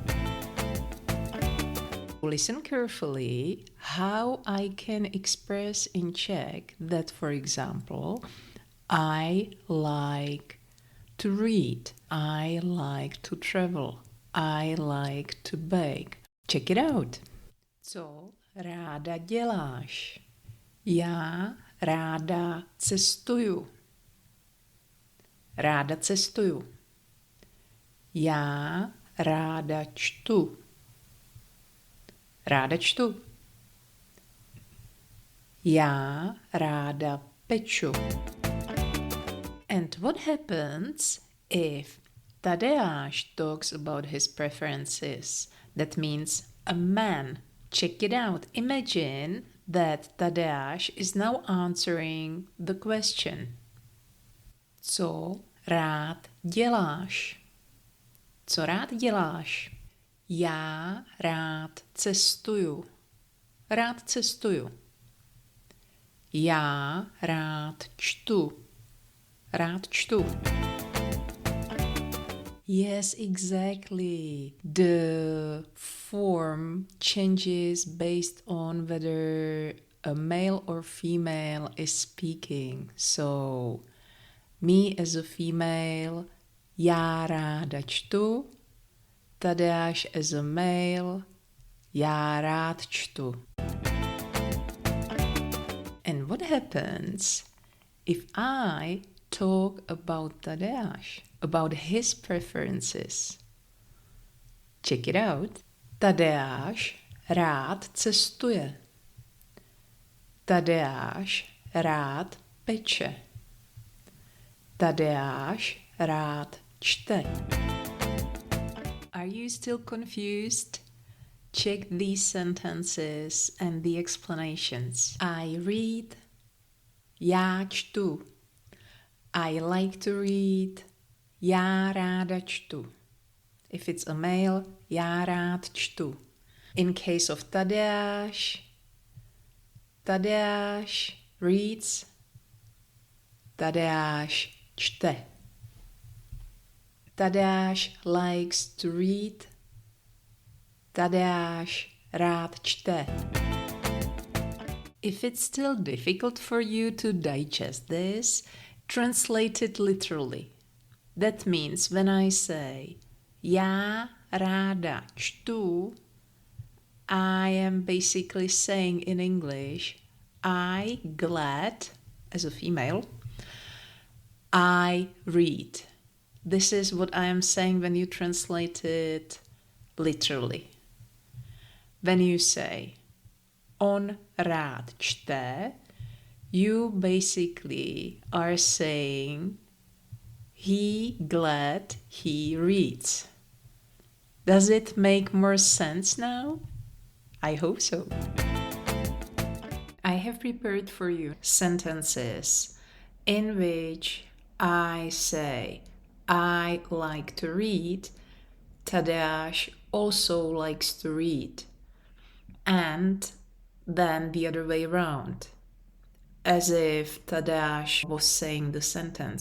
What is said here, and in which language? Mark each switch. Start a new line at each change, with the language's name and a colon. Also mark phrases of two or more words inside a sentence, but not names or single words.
English: Listen carefully how I can express in Czech that, for example, I like to read, I like to travel, I like to bake. Check it out.
Czech: Co ráda děláš? Já ráda cestuju. Ráda cestuju. Já ráda čtu. Ráda čtu. Já ráda peču.
English: And what happens if Tadeáš talks about his preferences? That means a man. Check it out. Imagine that Tadeáš is now answering the question.
Czech: Co rád děláš? Co rád děláš? Já rád cestuju. Rád cestuju. Já rád čtu. Rád čtu.
English: Yes, exactly. The form changes based on whether a male or female is speaking. So, me as a female,
Czech: já ráda čtu.
English: Tadeáš as a male,
Czech: já rád čtu.
English: And what happens if I talk about Tadeáš, about his preferences? Check it out. Tadeáš rád cestuje. Tadeáš rád peče. Tadeáš rád čte. Are you still confused? Check these sentences and the explanations. I read.
Czech: Já čtu.
English: I like to read.
Czech: Já ráda čtu.
English: If it's a male,
Czech: já rád čtu.
English: In case of Tadeáš, Tadeáš reads, Tadeáš čte. Tadeáš likes to read,
Czech: Tadeáš rád čte.
English: If it's still difficult for you to digest this, translate it literally. That means when I say
Czech: já ráda čtu,
English: I am basically saying in English, I glad, as a female, I read. This is what I am saying when you translate it literally. When you say
Czech: on rád čte,
English: you basically are saying he glad he reads. Does it make more sense now? I hope so. I have prepared for you sentences in which I say I like to read, Tadeáš also likes to read, and then the other way around, as if Tadeáš was saying the sentence.